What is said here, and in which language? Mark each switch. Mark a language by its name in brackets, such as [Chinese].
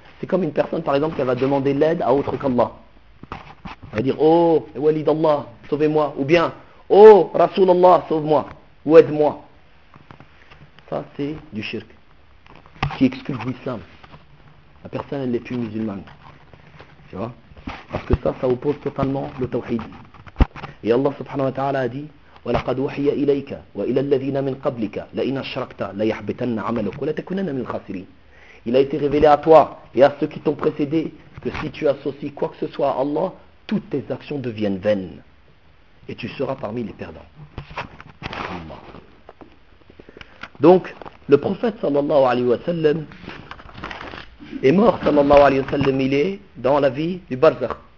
[French] C'est comme une personne, par exemple, qui va demander l'aide à autre qu'Allah. Elle va dire, oh, wali d'Allah, sauvez-moi. Ou bien, oh, Rasulallah, sauve-moi. Ou aide-moi. Ça, c'est du shirk. Qui exclut l'islam. La personne, elle n'est plus musulmane. Tu vois? Parce que ça, ça oppose totalement le tawhid. Et Allah subhanahu wa ta'ala a dit: [Arabic] وَلَقَدْ وَحِيَ إِلَيْكَ وَإِلَى الَّذِينَ مِنْ قَبْلِكَ لَإِنْ أَشْرَكْتَ لَيَحْبَطَنَّ عَمَلُكَ وَلَتَكُونَنَّ مِنَ الْخَاسِرِينَ. [French] Il a été révélé à toi et à ceux qui t'ont précédé que si tu associes quoi que ce soit à Allah, toutes tes actions deviennent vaines et tu seras parmi les perdants. Allah. Donc, le prophète sallallahu alayhi wa sallam est mort sallallahu alayhi wa sallam, il est dans la vie du barzakh.